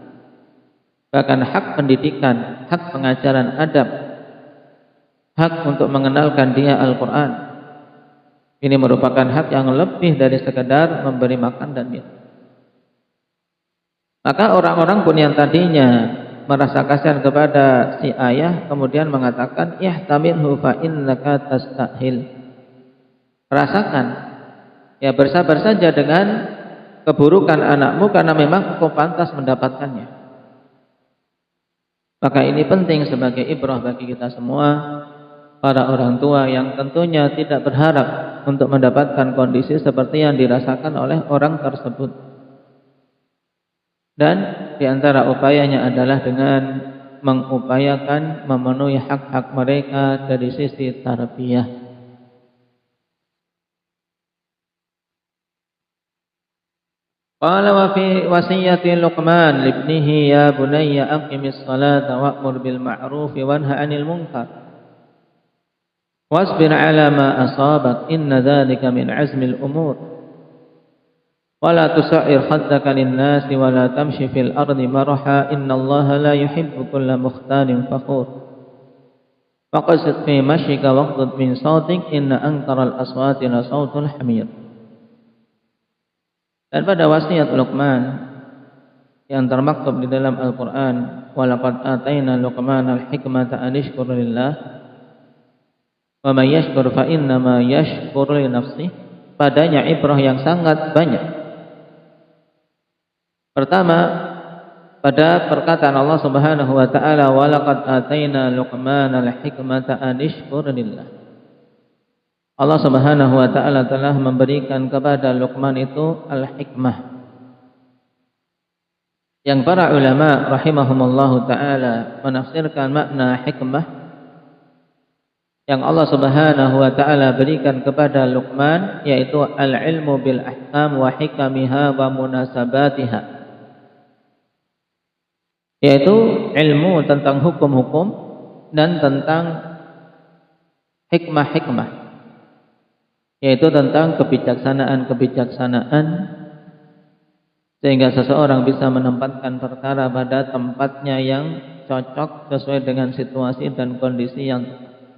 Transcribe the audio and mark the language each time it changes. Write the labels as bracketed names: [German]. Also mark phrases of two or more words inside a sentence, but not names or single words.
[Indonesian] Bahkan hak pendidikan, hak pengajaran adab, hak untuk mengenalkan dia Al-Quran, ini merupakan hak yang lebih dari sekedar memberi makan dan minum. Maka orang-orang pun yang tadinya merasa kasihan kepada si ayah, kemudian mengatakan, [Arabic] احتمله فإنك تستحق. [Indonesian] Rasakan, ya bersabar saja dengan keburukan anakmu karena memang kau pantas mendapatkannya. Maka ini penting sebagai ibrah bagi kita semua, para orang tua yang tentunya tidak berharap untuk mendapatkan kondisi seperti yang dirasakan oleh orang tersebut. Dan diantara upayanya adalah dengan mengupayakan memenuhi hak-hak mereka dari sisi tarbiyah. [Arabic] قال وفي وصية لقمان لابنه يا بني أقم الصلاة وأمر بالمعروف وانه عن المنكر واصبر على ما أصابك إن ذلك من عزم الأمور ولا تصعر خدك للناس ولا تمش في الأرض مرحا إن الله لا يحب كل مختال فخور واقصد في مشيك واغضض من صوتك إن أنكر الأصوات لصوت الحمير. [Indonesian] Dan pada wasiat Luqman yang termaktub di dalam Al-Quran, [Arabic] ولقد آتينا لقمان الحكمة أن اشكر لله ومن يشكر فإنما يشكر لنفسه. [Indonesian] Padanya ibrah yang sangat banyak. Pertama, pada perkataan Allah [Arabic] سبحانه وتعالى, ولقد آتينا لقمان الحكمة أن اشكر لله. [Indonesian] Allah [Arabic] سبحانه وتعالى [Indonesian] telah memberikan kepada Luqman itu al-hikmah. Yang para ulama [Arabic] رحمهم الله تعالى [Indonesian] menafsirkan makna hikmah yang Allah [Arabic] سبحانه وتعالى [Indonesian] berikan kepada Luqman, yaitu [Arabic] العلم بالأحكام وحكمها ومناسبتها. [Indonesian] Yaitu ilmu tentang hukum-hukum dan tentang hikmah-hikmah, yaitu tentang kebijaksanaan-kebijaksanaan, sehingga seseorang bisa menempatkan perkara pada tempatnya yang cocok sesuai dengan situasi dan kondisi yang tepat.